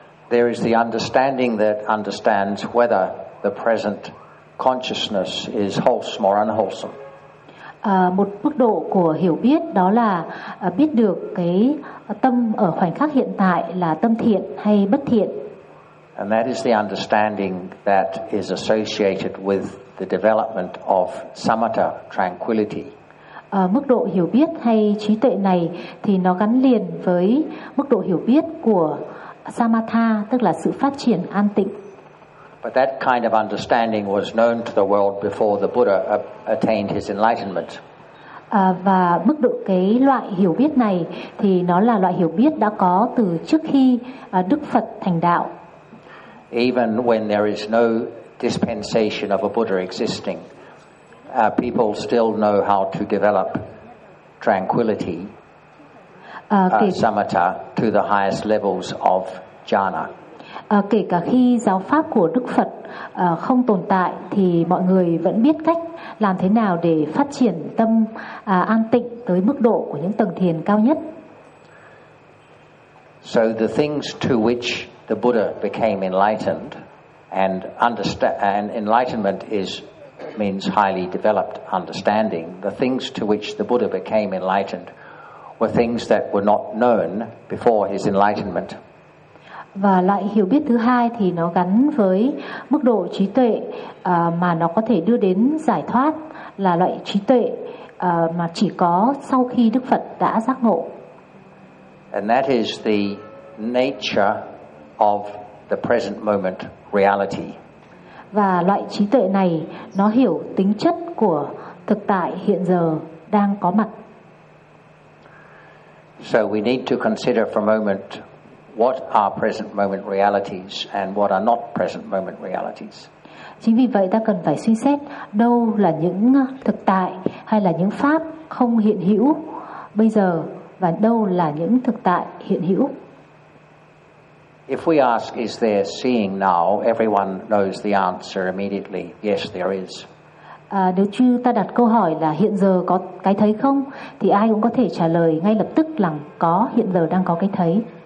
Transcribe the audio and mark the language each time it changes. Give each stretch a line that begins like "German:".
English: There is the understanding that understands whether the present consciousness is wholesome or unwholesome.
Vietnamese: Một mức độ của hiểu biết đó là biết được cái tâm ở khoảnh khắc hiện tại là tâm thiện hay bất thiện.
English: And that is the understanding that is associated with the development of samatha tranquility.
Vietnamese: Mức độ hiểu biết hay trí tuệ này thì nó gắn liền với mức độ hiểu biết của samatha, tức là sự phát triển an tịnh.
English: But that kind of understanding was known to the world before the Buddha attained his enlightenment.
Vietnamese: Và mức độ cái loại hiểu biết này thì nó là loại hiểu biết đã có từ trước khi Đức Phật thành đạo.
English: Even when there is no dispensation of a Buddha existing, people still know how to develop tranquility, samatha, to the highest levels of jhana.
Vietnamese: Kể cả khi giáo pháp của Đức Phật không tồn tại thì mọi người vẫn biết cách làm thế nào để phát triển tâm an tịnh tới mức độ của những tầng thiền cao nhất.
English: So the things to which the Buddha became enlightened and enlightenment means highly developed understanding, the things to which the Buddha became enlightened were things that were not known before his enlightenment.
Vietnamese: Và loại hiểu biết thứ hai thì nó gắn với mức độ trí tuệ mà nó có thể đưa đến giải thoát, là loại trí tuệ mà chỉ có sau khi Đức Phật đã giác ngộ.
English: And that is the nature of the present moment reality.
Vietnamese: Và loại trí tuệ này nó hiểu tính chất của thực tại hiện giờ đang có mặt.
English: So we need to consider for a moment what are present moment realities and what are not present moment realities.
Vietnamese: Chính vì vậy ta cần phải suy xét đâu là những thực tại hay là những pháp không hiện hữu bây giờ và đâu là những thực tại hiện hữu.
English: If we ask is there seeing now, everyone knows the answer immediately. Yes, there is.
Vietnamese: Nếu như ta đặt câu hỏi là hiện giờ có cái thấy không thì ai cũng có thể trả lời ngay lập tức là có, hiện giờ đang có cái thấy.